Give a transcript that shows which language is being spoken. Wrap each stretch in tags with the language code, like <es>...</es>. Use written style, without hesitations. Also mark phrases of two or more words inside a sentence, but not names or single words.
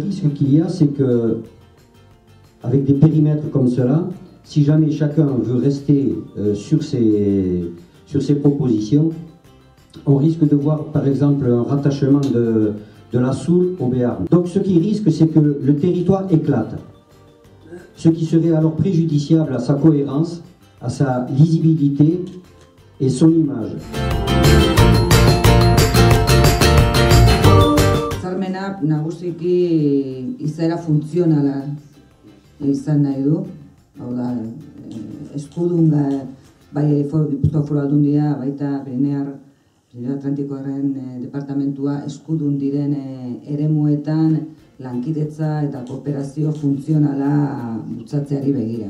<fr>Le risque qu'il y a, c'est que, avec des périmètres comme cela, si jamais chacun veut rester sur ses propositions, on risque de voir par exemple un rattachement de la Soule au Béarn. Donc ce qui risque, c'est que le territoire éclate, ce qui serait alors préjudiciable à sa cohérence, à sa lisibilité et son image.</fr> <eu>Hitzarmenak nagusiki izaera funtzionala izan nahi du. Hau da, eskudun bai Gipuzkoa Foru Aldundia, baita Pirineo Atlantikoaren departamentua eskudun diren eremuetan lankidetza eta kooperazio funtzionala bultzatzeari begira.</eu>